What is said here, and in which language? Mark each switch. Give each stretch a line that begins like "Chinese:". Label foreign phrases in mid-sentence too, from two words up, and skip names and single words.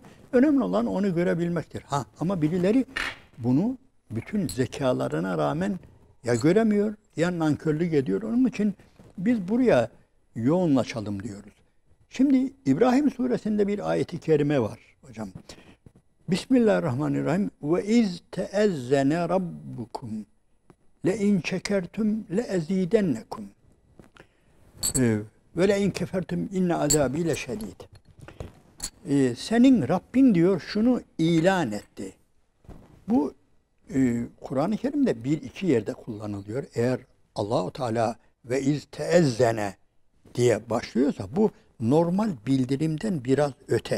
Turkish: Önemli olan onu görebilmektir. Ama birileri bunu bütün zekalarına rağmen ya göremiyor ya nankörlük ediyor. Onun için biz buraya yoğunlaşalım diyoruz. Şimdi İbrahim suresinde bir ayeti kerime var hocam.
Arabic: Bismillahirrahmanirrahim. وإذ تأذن ربكم لئن شكرتم لأزيدنكم. ولئن كفرتم إن عذابي لشديد.
Turkish: senin Rabbin diyor şunu ilan etti. Bu Kur'an-ı Kerim'de bir iki yerde kullanılıyor. Eğer Allahu Teala
Arabic: وإذ تأذن
Turkish: diye başlıyorsa bu normal bildirimden biraz öte.